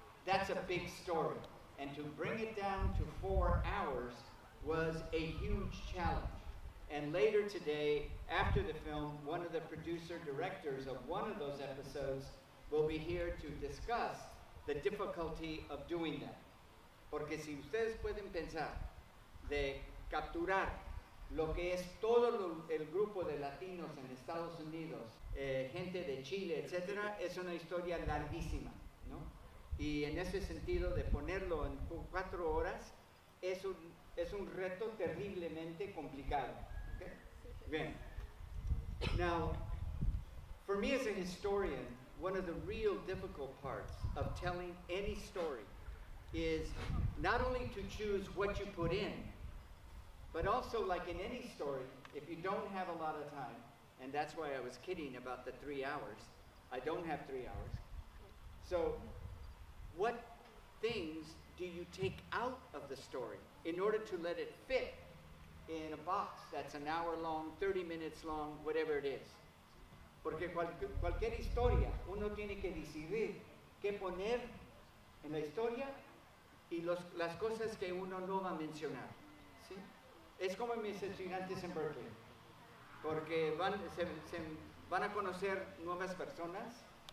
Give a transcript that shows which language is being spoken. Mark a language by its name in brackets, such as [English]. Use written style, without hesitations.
[English] That's a big story. And to bring it down to 4 hours was a huge challenge. And later today, after the film, one of the producer-directors of one of those episodes will be here to discuss the difficulty of doing that. [Spanish] Porque si ustedes pueden pensar de capturar lo que es todo el grupo de latinos en Estados Unidos, gente de Chile, etcétera, es una historia larguísima, ¿no? Y en ese sentido de ponerlo en 4 horas es un reto terriblemente complicado. [English] Okay? [Spanish] Bien. [English] Now, for me as a historian, one of the real difficult parts of telling any story is not only to choose what you put in, but also, like in any story, if you don't have a lot of time, and that's why I was kidding about the 3 hours. I don't have 3 hours. So what things do you take out of the story in order to let it fit in a box that's an hour long, 30 minutes long, whatever it is? [Spanish] Porque cualquier historia, uno tiene que decidir qué poner en la historia y las cosas que uno no va a mencionar. ¿Sí? Es como mis estudiantes en Berkeley, porque se van a conocer nuevas personas.